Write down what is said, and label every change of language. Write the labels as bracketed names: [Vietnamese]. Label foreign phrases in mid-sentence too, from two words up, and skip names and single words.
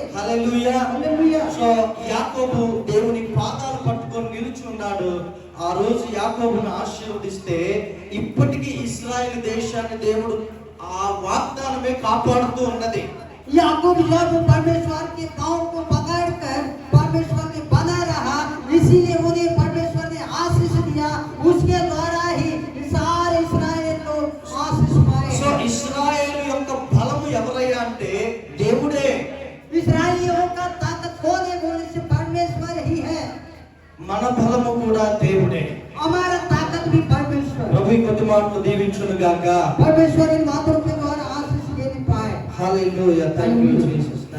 [Telugu] హల్లెలూయా. [Hindi] हालेलुया। [Telugu] సో యాకోబు దేవుని పాదాలు పట్టుకొని నిలిచి ఉన్నాడు. ఆ రోజు యాకోబును ఆశీర్వదిస్తే ఇప్పటికీ ఇశ్రాయేలు దేశాన్ని దేవుడు ఆ వాగ్దానమే కాపాడుతూ ఉన్నది. [Hindi] याकूब जब परमेश्वर के पांव को पकड़कर परमेश्वर ने बना रहा, इसीलिए उन्हें परमेश्वर ने आशीष दिया। उसके द्वारा ही सारे इस्राएल लोग आशीष సో पाए। [Telugu] ఇశ్రాయేలు యొక్క బలము ఎవరయ్యా అంటే దేవుడే. [Hindi] इस्राएलियों का ताकत कौन है? बोले से परमेश्वर ही है। [Telugu] మన బలము కూడా దేవుడే. [Hindi] हमारा ताकत भी परमेश्वर। [Telugu] ప్రభు ఈ కొద్ది మాటలు దీవించును గాక. [Hindi] परमेश्वर इन बातों के द्वारा आशीष देने पाए। [Telugu] హల్లెలూయా. [English] thank you Jesus.